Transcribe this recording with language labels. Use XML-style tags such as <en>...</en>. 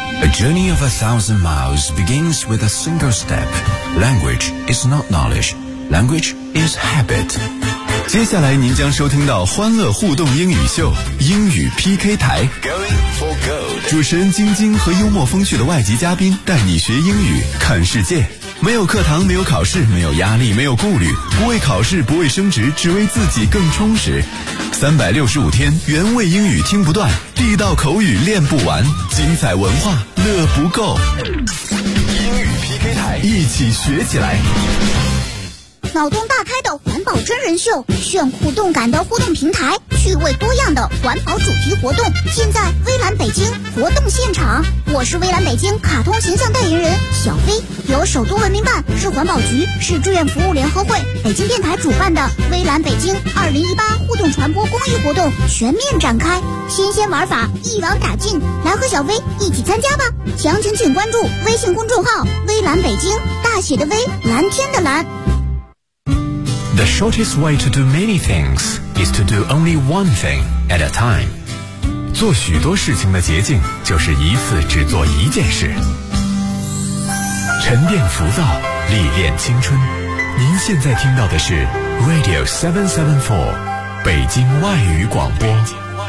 <en>Journey of a thousand miles begins with a single step. Language is not knowledge. Language is habit.</en> <zh>接下来您将收听到欢乐互动英语秀英语 PK 台。</zh> <en>Going for gold.</en> <zh>主持人晶晶和幽默风趣的外籍嘉宾带你学英语看世界。没有课堂，没有考试，没有压力，没有顾虑，不为考试，不为升职，只为自己更充实。 365天原味英语听不断，地道口语练不完，精彩文化乐不够，英语 PK 台一起学起来。脑洞大开的环保真人秀，炫酷动感的互动平台，趣味多样的环保主题活动，尽在微蓝北京活动现场。我是微蓝北京卡通形象代言人小飞，由首都文明办、市环保局、市志愿服务联合会、北京电台主办的微蓝北京2018互动传播公益活动全面展开，新鲜玩法一网打尽，来和小飞一起参加吧。详情请关注微信公众号微蓝北京，大写的微，蓝天的蓝。</zh> <en>The shortest way to do many things is to do only one thing at a time.</en> <zh>做许多事情的捷径就是一次只做一件事。沉淀浮躁，历练青春。您现在听到的是 Radio 774，北京外语广播。</zh>